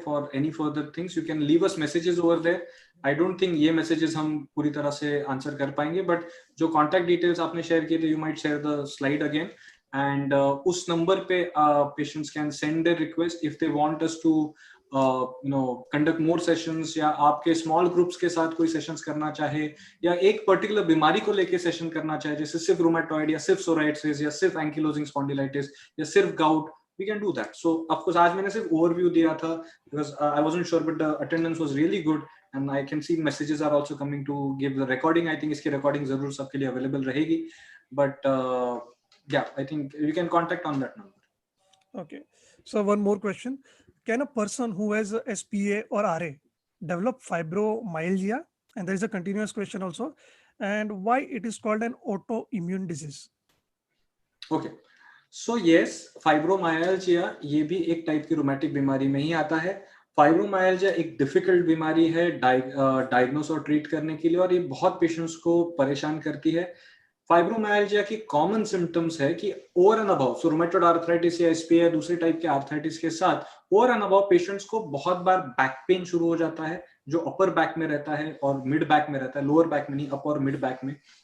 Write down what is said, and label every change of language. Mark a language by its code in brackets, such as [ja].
[en] For any further things you can leave us messages over there. I don't think [hi] ये messages हम पूरी तरह से आंसर कर पाएंगे, बट जो कॉन्टैक्ट डिटेल्स आपने शेयर किए थे, [en] you might share the slide again, [hi] and उस नंबर पे [en] patients can send their request if they want us to conduct more sessions, [hi] या आपके स्मॉल ग्रुप्स के साथ कोई सेशंस करना चाहे, या एक पर्टिकुलर बीमारी को लेके सेशन करना चाहे, जैसे सिर्फ रूमेटॉइड या सिर्फ सोराइटिस या सिर्फ एंकिलोजिंग स्पॉन्डिलाइटिस या सिर्फ gout, [en] we can do that. So of course [hi] आज मैंने सिर्फ ओवरव्यू दिया था [en] because I wasn't sure, but the attendance was really good and I can see messages are also coming to give the recording. I think [hi] इसकी recording जरूर सबके लिए available रहेगी, [en] but yeah, I think you can contact on that number. Okay, so one more question. Can a person who has a SPA or RA develop fibromyalgia? And there is a continuous question also. And why it is called an autoimmune disease? Okay. [hi] So yes, fibromyalgia ये भी एक type की rheumatic बीमारी में ही आता है. Fibromyalgia एक difficult बीमारी है डायग्नोस और ट्रीट करने के लिए, और ये बहुत पेशेंट्स को परेशान करती है। फाइब्रोमाइल्जिया की कॉमन सिम्टम्स है कि over and above, so rheumatoid arthritis या एसपी या दूसरे टाइप के आर्थराइटिस के साथ ओवर एंड अबव पेशेंट्स को बहुत बार बैक पेन शुरू हो जाता है, जो अपर बैक में रहता है और मिड बैक में रहता है, लोअर बैक में नहीं, अपर और मिड बैक में।